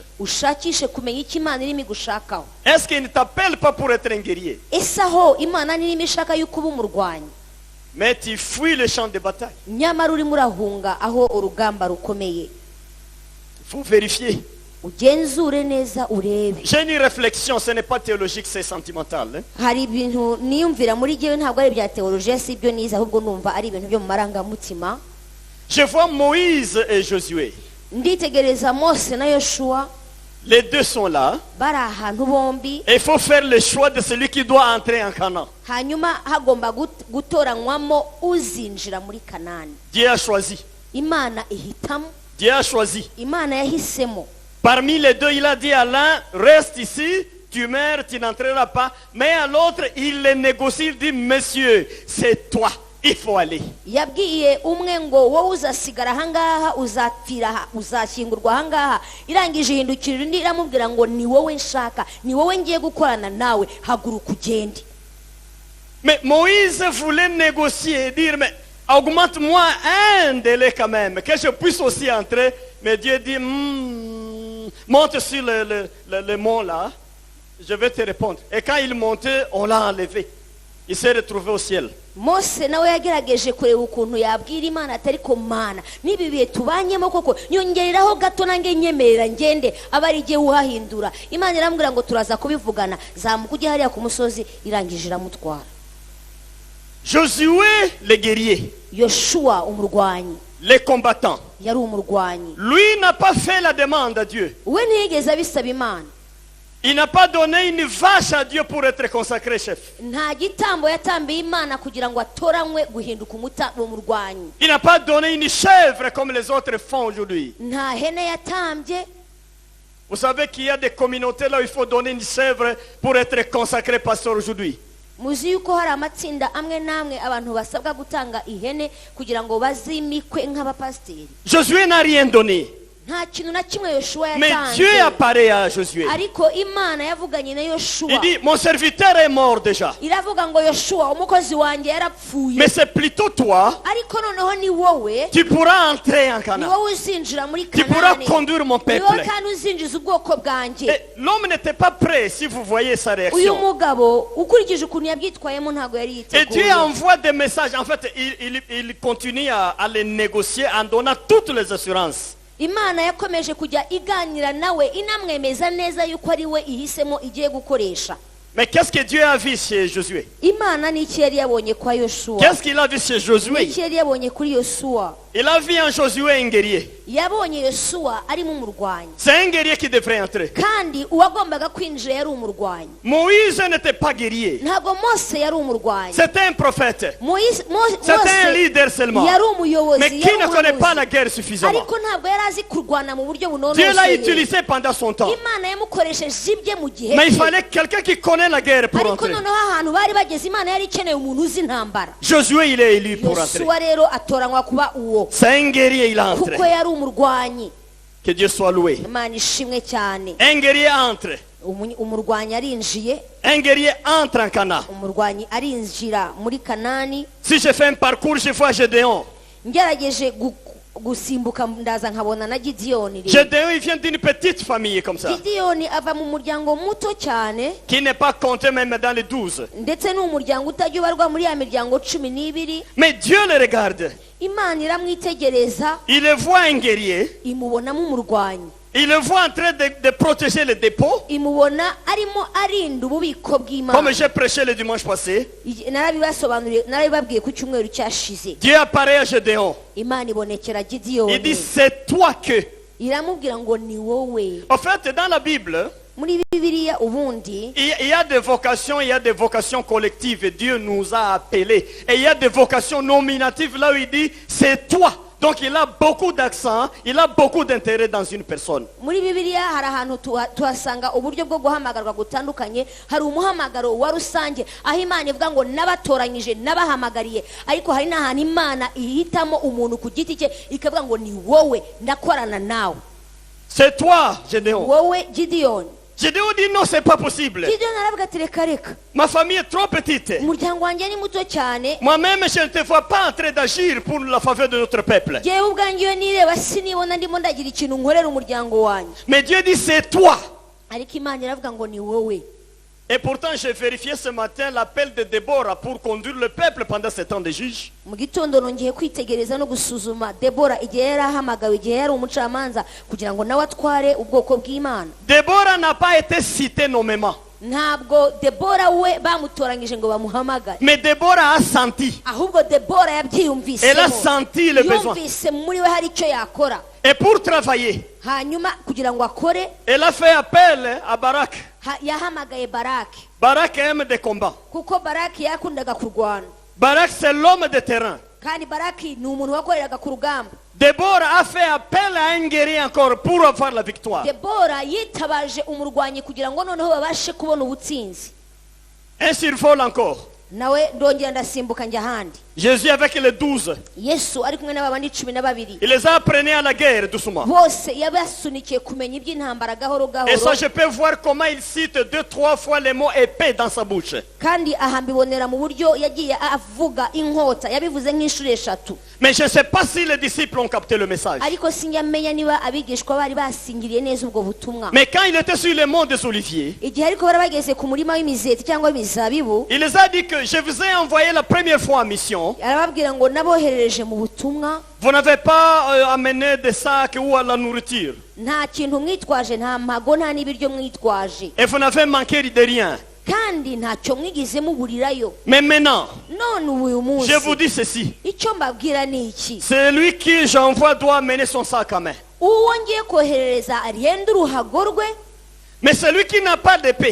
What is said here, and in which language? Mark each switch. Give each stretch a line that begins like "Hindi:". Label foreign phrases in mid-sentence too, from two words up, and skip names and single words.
Kinyarwanda: ushakishe kumenya icyo Imana irimo igushakaho.
French: Est-ce qu'il ne t'appelle pas pour être un guerrier?
Kinyarwanda: ese aho Imana nirimo ishaka yuko uba umurwanyi,
French: Mais tu fuis le champ de bataille.
Kinyarwanda: nyamara urimo urahunga aho urugamba rukomeye?
French: Il faut vérifier.
Kinyarwanda: ugenzure neza urebe.
French: J'ai une réflexion, ce n'est pas théologique, c'est sentimental. Hein?
Kinyarwanda: hari ibintu niyumvira muri jyewe, ntabwo ari ibya teolojiya, si ibyo nize, ahubwo numva ari ibintu byo mu marangamutima.
French: Je vois Moïse et Josué.
Kinyarwanda: nditegereza Mose na Yoshuwa,
French: Les deux sont là.
Kinyarwanda: bari ahantu bombi,
French: Et il faut faire le choix de celui qui doit entrer en Canaan.
Kinyarwanda: hanyuma hagomba gutoranywamo uzinjira muri Kanani.
French: Dieu a choisi.
Kinyarwanda: Imana ihitamo,
French: Dieu a choisi.
Kinyarwanda: Imana yahisemo.
French: Parmi les deux, il a dit à l'un, reste ici, tu meurs, tu n'entreras pas. Mais à l'autre, il les négocie, il dit, monsieur, c'est toi, il faut aller.
Kinyarwanda: yabwiye umwe ngo wowe uzasigara ahangaha, uzapfira aha, uzashyingurwa ahangaha. irangije ihindukirira undi iramubwira ngo ni wowe nshaka, ni wowe ngiye gukorana nawe, haguruka ugende.
French: Mais Moïse voulait négocier et dire, mais augmente-moi un délai quand même, que je puisse aussi entrer. Mais Dieu dit, monte sur le mont là, je vais te répondre. Et quand il montait, on l'a enlevé. Il s'est retrouvé au ciel.
Kinyarwanda: Mose nawe yagerageje kureba ukuntu yabwira Imana atari ko Mana, nibi bihe tubanyemo koko nyongereraho gato nange nyemerera ngende abari giye uhahindura. Imana iramubwira ngo turaza kubivugana, zamuka ujye hariya ku musozi. irangije iramutwara.
French: Josué, le guerrier,
Kinyarwanda: Yoshuwa umurwanyi,
French: les combattants,
Kinyarwanda: yari umurwanyi.
French: lui n'a pas fait la demande à Dieu.
Kinyarwanda: we ntiyigeze abisaba Imana.
French: Il n'a pas donné une vache à Dieu pour être consacré chef.
Kinyarwanda: nta gitambo yatambiye imana kugira ngo atoranywe guhinduka umurwanyi.
French: Il n'a pas donné une chèvre comme les autres font aujourd'hui.
Kinyarwanda: nta hene yatambye.
French: Vous savez qu'il y a des communautés là où il faut donner une chèvre pour être consacré pasteur aujourd'hui.
Kinyarwanda: muzi yuko hari amatsinda amwe n'amwe abantu basabwa gutanga ihene kugira ngo bazimikwe nk'abapasiteri.
French: Josué n'a rien donné.
Kinyarwanda: nta kintu na kimwe Yoshuwa
French: Mais
Kinyarwanda: yatanze.
French: Dieu apparaît à Josué.
Kinyarwanda: ariko imana yavuganye na Yoshuwa.
French: Il dit, mon serviteur est mort déjà.
Kinyarwanda: iravuga ngo Yoshuwa umukozi wanjye yarapfuye.
French: Mais c'est plutôt toi,
Kinyarwanda: ariko noneho ni wowe.
French: tu pourras entrer en
Kinyarwanda: ni
French: Canaan.
Kinyarwanda: wowe uzinjira muri
French: Tu pourras
Kinyarwanda: Kanani.
French: conduire mon
Kinyarwanda: ni
French: peuple.
Kinyarwanda: wowe kandi uzinjiza ubwoko bwanjye.
French: Et l'homme n'était pas prêt, si vous voyez sa
Kinyarwanda: uyu
French: réaction.
Kinyarwanda: mugabo ukurikije ukuntu yabyitwayemo ntabwo yari
French: Et Dieu
Kinyarwanda: yiteguye.
French: envoie des messages. En fait, il continue à les négocier en donnant toutes les assurances.
Kinyarwanda: imana yakomeje kujya iganira nawe inamwemeza neza yuko ari we ihisemo igiye gukoresha.
French: Mais qu'est-ce que Dieu a vu chez Josué?
Kinyarwanda: imana ni iki yari yabonye kwa Yoshuwa?
French: Qu'est-ce qu'il a vu chez
Kinyarwanda: ni
French: Josué?
Kinyarwanda: iki yari yabonye kuri Yosuwa?
French: Il a vu en Josué un guerrier.
Kinyarwanda: yabonye Yosuwa arimo umurwanyi,
French: C'est un guerrier qui devrait entrer.
Kinyarwanda: kandi uwagombaga kwinjira yari umurwanyi.
French: Moïse n'était pas guerrier.
Kinyarwanda: ntabwo Mose yari umurwanyi.
French: C'était un prophète. C'était un
Kinyarwanda: Mose
French: leader seulement.
Kinyarwanda: yari umuyobozi,
French: Mais qui ne connaît pas la guerre suffisamment.
Kinyarwanda: ariko ntabwo yari azi kurwana mu buryo
French: Dieu l'a
Kinyarwanda: bunonoseye.
French: utilisé pendant son temps.
Kinyarwanda: imana yamukoresheje ibye mu gihe
French: Mais il
Kinyarwanda: cye.
French: fallait quelqu'un qui connaît la guerre pour
Kinyarwanda: ariko
French: entrer.
Kinyarwanda: noneho ahantu bari bageze imana yari ikeneye umuntu uzi intambara.
French: Josué, il est élu pour entrer.
Kinyarwanda: Yosuwa rero atoranywa kuba uwo,
French: C'est un guerrier, il a entré.
Kinyarwanda: kuko yari umurwanyi.
French: Que Dieu soit loué.
Kinyarwanda: imana ishimwe cyane.
French: Un guerrier entre.
Kinyarwanda: umurwanyi arinjiye.
French: Un guerrier entre en Canaan.
Kinyarwanda: umurwanyi arinjira muri Kanani.
French: Si je fais un parcours, je vois Gédéon.
Kinyarwanda: ngerageje gusimbuka ndaza nkabona na Gideyoni.
French: Gédéon, il vient d'une petite famille comme ça.
Kinyarwanda: Gideyoni ava mu muryango muto cyane,
French: Qui n'est pas compté même dans les 12.
Kinyarwanda: ndetse ni umuryango utajya ubarwa muri ya miryango 12.
French: Mais Dieu le regarde.
Kinyarwanda: imana iramwitegereza,
French: Il le voit un guerrier.
Kinyarwanda: imubonamo umurwanyi.
French: Il le voit en train de protéger les dépôts.
Kinyarwanda: imubona arimo arinda ububiko
French: Comme
Kinyarwanda: bw'imana.
French: j'ai prêché le dimanche passé.
Kinyarwanda: narabibasobanuriye, narabibabwiye ku cyumweru cyashize.
French: Dieu apparaît à Gédéon.
Kinyarwanda: imana ibonekera
French: Il dit,
Kinyarwanda: Gideyoni,
French: c'est toi que.
Kinyarwanda: iramubwira ngo ni wowe.
French: En fait, dans la Bible,
Kinyarwanda: muri Bibiliya ubundi
French: il y a des vocations, il y a des vocations collectives. Et Dieu nous a appelés. Et il y a des vocations nominatives là où il dit, c'est toi. Donc il a beaucoup d'accent, il a beaucoup d'intérêt dans une personne.
Kinyarwanda: muri Bibiliya hari ahantu tuhasanga uburyo bwo guhamagarwa gutandukanye. hari umuhamagaro wa rusange aho imana ivuga ngo nabatoranyije nabahamagariye, ariko hari n'ahantu imana ihitamo umuntu ku giti cye ikavuga ngo ni wowe ndakorana nawe.
French: C'est toi, Gédéon.
Kinyarwanda: wowe Gideyoni.
French: Gédéon dit non, c'est pas possible.
Kinyarwanda: Gideyoni aravuga ati reka reka,
French: Ma famille est trop petite.
Kinyarwanda: umuryango wanjye ni muto cyane,
French: Moi-même, je ne te vois pas en train d'agir pour la faveur de notre peuple.
Kinyarwanda: jyewe ubwanjye iyo nireba sinibona ndimo ndagira ikintu nkorera umuryango wanjye.
French: Mais Dieu dit, c'est toi.
Kinyarwanda: ariko imana iravuga ngo ni wowe.
French: Et pourtant, j'ai vérifié ce matin l'appel de Déborah pour conduire le peuple pendant ce temps de juge.
Kinyarwanda: mu gitondo nongeye kwitegereza no gusuzuma Debora igihe yari ahamagawe, igihe yari umucamanza kugira ngo nawe atware ubwoko bw'imana.
French: Déborah n'a pas été citée nommément.
Kinyarwanda: ntabwo Debora we bamutoranyije ngo bamuhamagare,
French: Mais Déborah a senti.
Kinyarwanda: ahubwo Debora yabyiyumvisemo.
French: Elle a senti le besoin.
Kinyarwanda: yumvise muri we hari icyo yakora,
French: Et pour travailler,
Kinyarwanda: hanyuma kugira ngo akore
French: elle a fait appel à Barak.
Kinyarwanda: yahamagaye Baraki,
French: Barak aime des combats.
Kinyarwanda: kuko Baraki yakundaga kurwana,
French: Barak, c'est l'homme de terrain.
Kinyarwanda: kandi Baraki ni umuntu wakoreraga ku rugamba.
French: Déborah a fait appel à un guerrier encore pour avoir la victoire.
Kinyarwanda: Debora yitabaje umurwanyi kugira ngo noneho babashe kubona ubutsinzi.
French: Un survol encore.
Kinyarwanda: nawe ndongera ndasimbuka njya ahandi.
French: Jésus avec les 12.
Kinyarwanda: Yesu ari kumwe n'abandi 12.
French: Il les a apprenés à la guerre doucement.
Kinyarwanda: bose yabasunikiye kumenya iby'intambara gahoro
French: Et ça,
Kinyarwanda: gahoro,
French: je peux voir comment il cite 2-3 fois les mots épée dans sa bouche.
Kinyarwanda: kandi aha mbibonera mu buryo yagiye avuga inkota, yabivuze nk'inshuro 3.
French: Mais je ne sais pas si les disciples ont capté le message.
Kinyarwanda: ariko sinjamenya niba abigishwa bari basingiriye neza ubwo butumwa.
French: Mais quand il était sur le mont des Oliviers,
Kinyarwanda: igihe ariko bari bageze ku murima w'imizeti cyangwa w'imizabibu,
French: il les a dit que je vous ai envoyé la première fois en mission.
Kinyarwanda: arababwira ngo naboherereje mu butumwa,
French: Vous n'avez pas amené des sacs ou à la nourriture.
Kinyarwanda: nta kintu mwitwaje, nta mpago, nta n'ibiryo mwitwaje,
French: Et vous n'avez manqué de rien.
Kinyarwanda: kandi ntacyo mwigeze muburirayo.
French: Mais maintenant,
Kinyarwanda: none uyu munsi
French: je vous dis ceci.
Kinyarwanda: icyo mbabwira ni iki:
French: Celui qui j'envoie doit amener son sac à main.
Kinyarwanda: uwo ngiye koherereza arihenda uruhago rwe,
French: Mais celui qui n'a pas d'épée,